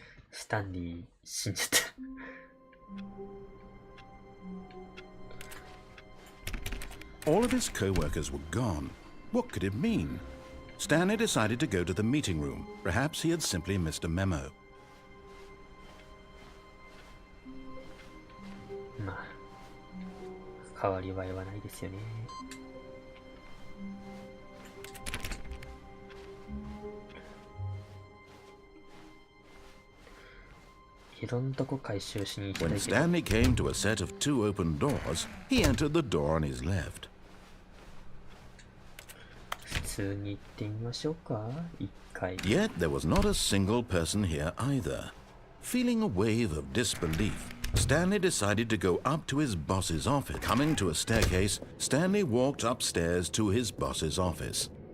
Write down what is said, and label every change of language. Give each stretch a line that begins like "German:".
Japanese: Stanley 死んじゃった。
English: All of his co-workers were gone. What could it mean? Stanley decided to go to the meeting room. Perhaps he had simply missed a memo.
Japanese: まあ、変わり映えはないですよね。
English: When Stanley came to a set of 2 open doors, he entered the door on his left.
Japanese: 普通に行ってみましょうか。 1回。
English: Yet there was not a single person here either. Feeling a wave of disbelief, Stanley decided to go up to his boss's office. Coming to a staircase, Stanley walked upstairs to his boss's office.